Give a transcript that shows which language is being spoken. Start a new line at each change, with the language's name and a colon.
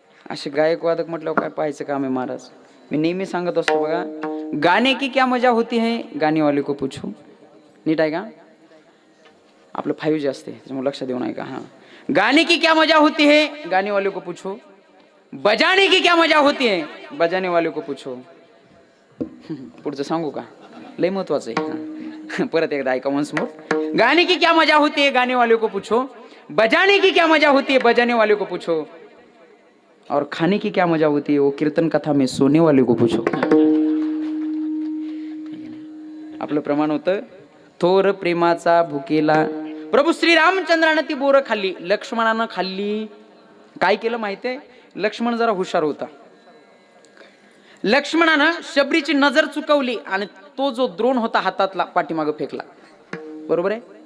Marathi: असे गायक वादक म्हटल्यावर काय पाहायचं काम आहे महाराज. मी नेहमी सांगत असतो बघा,
Hindi: गाणे की क्या मजा होती है गाणे वाले को पूछो.
Marathi: नीट आहे का? आपलं 5G असते त्याच्यामुळे लक्ष देऊ नये का.
Hindi: हा, गाने की क्या मजा होती है गाने वाले को पूछो, बजाने की क्या मजा होती है बजाने वाले को पूछो.
Marathi: पुढचं सांगू का? लय महत्वाचं आहे. परत एकदा ऐका वन्स मोर.
Hindi: गाने की क्या मजा होती है गाने वाले को पूछो, बजाने की क्या मजा होती है बजाने वाले को पूछो, और खाने की क्या मजा होती है वो कीर्तन कथा में सोने वाले को पूछो.
Marathi: आपलं प्रमाण होतं, थोर प्रेमाचा भुकेला. प्रभू श्री रामचंद्रानं ती बोरं खाल्ली, लक्ष्मणानं खाल्ली. काय केलं माहितीये? लक्ष्मण जरा हुशार होता. लक्ष्मणानं शबरीची नजर चुकवली आणि तो जो द्रोण होता हातातला पाठीमागं फेकला. बरोबर आहे?